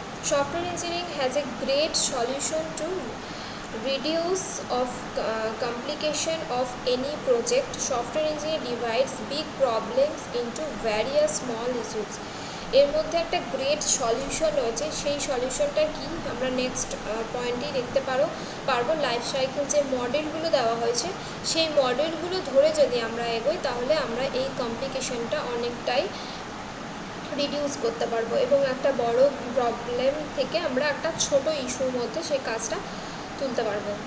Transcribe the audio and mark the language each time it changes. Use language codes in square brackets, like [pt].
[en] Software engineering has a great solution to reduce of complication of any project. Software engineering divides big problems into various small issues. [bn] এর মধ্যে একটা great solution রয়েছে, সেই সলিউশনটা কি আমরা নেক্সট পয়েন্টেই দেখতে পারবো। লাইফ সাইকেল যে মডেলগুলো দেওয়া হয়েছে, সেই মডেলগুলো ধরে যদি আমরা এগোই, তাহলে আমরা এই কমপ্লিকেশনটা অনেকটাই রিডিউস করতে পারবো, এবং একটা বড় প্রবলেম থেকে আমরা একটা ছোট ইস্যুর মধ্যে সেই কাজটা তুলতে পারবো।